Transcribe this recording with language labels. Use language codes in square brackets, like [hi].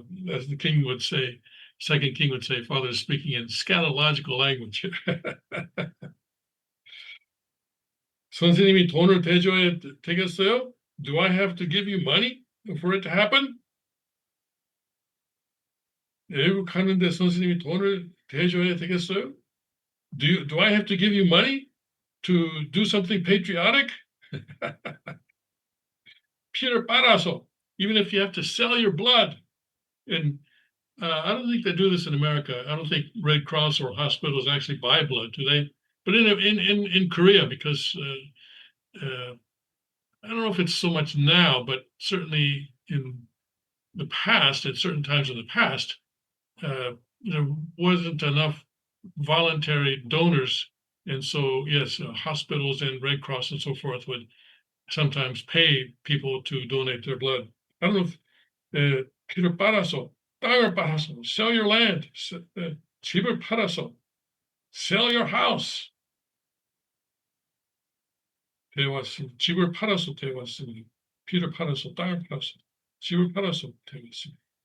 [en] As the king would say, second king would say, father is speaking in scatological language. [ko] 선생님이 돈을 대줘야 되겠어요? [en] Do I have to give you money for it to happen? [ko] 애국하는데 선생님이 돈을 대줘야 되겠어요? [en] Do I have to give you money to do something patriotic? Peter Paraso, even if you have to sell your blood. And I don't think they do this in America. I don't think Red Cross or hospitals actually buy blood, do they? But in Korea, because I don't know if it's so much now, but certainly in the past, at certain times in the past, there wasn't enough voluntary donors, and so yes, hospitals and Red Cross and so forth would sometimes pay people to donate their blood. I don't know if Peter Paraso, [ko] 땅을 팔아서, [en] sell your land, [ko] 집을 팔아서, [en] sell your house. [ko] 되어왔습니다. 집을 팔아서 되어왔습니다. 피를 팔아서, 땅을 팔아서, 집을 팔아서 되어왔습니다.